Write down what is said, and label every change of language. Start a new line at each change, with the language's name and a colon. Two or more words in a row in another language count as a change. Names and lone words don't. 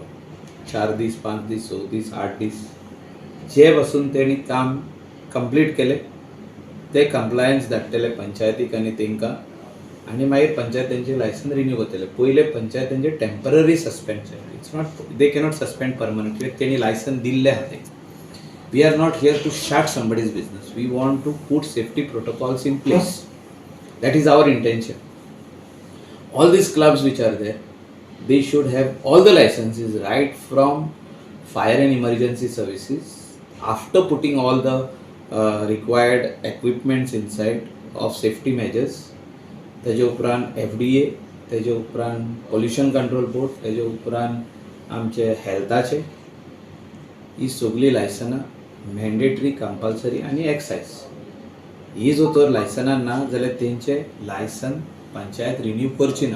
Konkani: 4 दीस, 5 दीस, 6 दीस, 8 दीस जे पासून तेणी काम कंप्लीट केलें ते कंप्लायन्स धाडटले पंचायतीक आनी तेंकां, आनी मागीर पंचायतींचे
English: license renew
Konkani: करतले. पयले पंचायतींचे
English: temporary suspend
Konkani: जाय.
English: It's not, they cannot suspend permanently.
Konkani: तेणी लायसन दिल्ले आहा ते.
English: We are not here to shut somebody's business. We want to put safety protocols in place. That is our intention. All these clubs which are there, they should have all the licenses right from fire and emergency services. After putting all the required equipments inside of safety measures,
Konkani: तेजे उपरांत FDA, तेजे उपरांत पोल्युशन कंट्रोल बोर्ड, तेजे उपरांत आमचे हेल्थाचे ही सगळी लायसनां
English: mandatory, compulsory
Konkani: आनी एक्सायज. ही जो तर लायसनां ना जाल्यार तेंचे लायसन पंचायत रिन्यू करची ना.